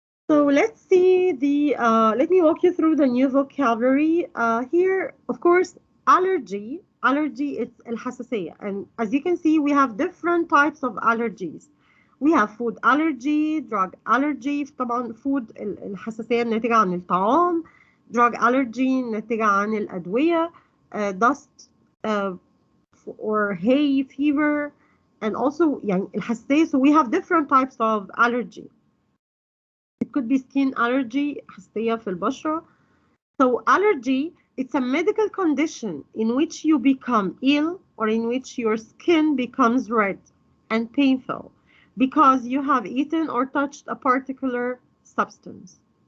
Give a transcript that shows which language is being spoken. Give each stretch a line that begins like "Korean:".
English: So let's see let me walk you through the new vocabulary. Here, of course, allergy. Allergy is الحساسية. And as you can see, we have different types of allergies. We have food allergy, drug allergy.
Arabic: طبعا food الحساسية الناتجة عن الطعام.
English: Drug allergy
Arabic: الناتجة عن الأدوية.
English: Dust or hay fever. And also
Arabic: يعني الحساسية.
English: So we have different types of allergy. It could be skin allergy,
Arabic: حساسية في البشرة.
English: So allergy, it's a medical condition in which you become ill or in which your skin becomes red and painful because you have eaten or touched a particular substance.